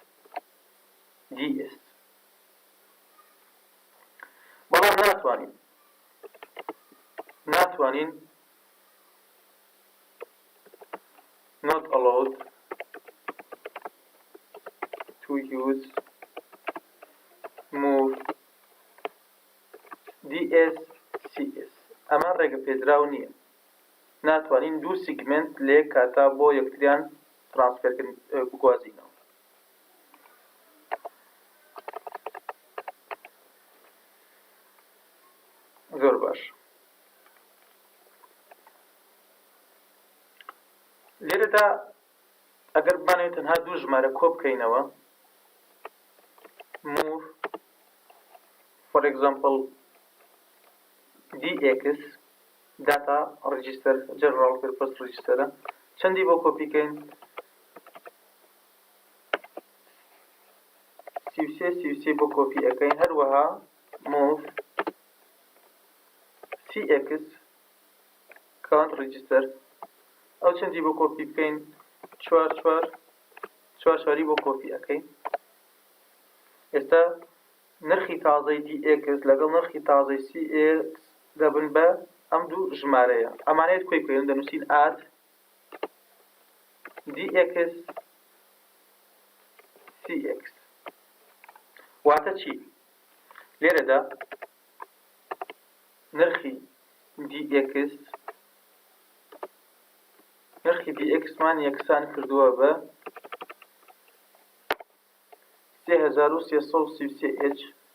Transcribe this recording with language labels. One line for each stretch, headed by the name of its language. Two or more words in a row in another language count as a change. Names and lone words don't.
English: ds
Central Kurdish: بەڵام ناتوانین
English: not allowed to use move
Central Kurdish: ds cs ئەمە ڕێگە پێدراو نییە ناتوانین دوو سیگمنت لێ کاتا بۆ یەکتریان ترانسفێرکردن بگوازینەوە زۆر باش لێرەدا ئەگەر بانەوێت تەنها دوو ژمارە کۆ بکەینەوە
English: move for example dx data register general purpose register
Central Kurdish: چەندی بۆ کۆپیکەین 33 بۆ کۆپی ئەەکەین هەروەها
English: move cx count register
Central Kurdish: ئەو چەندی بۆ کۆپی بکەین 4 بۆ کۆپی ئەەکەین ئێستا نرخی تازەی dx لەگەڵ نرخی تازەی cx دەبن بە ئەم دوو ژمارەیە ئەمانەیەت کۆی بکەین دەنووسین add dx cx واتە چی لێرەدا نرخی dx مان یەکسان کردووە بە 3333 h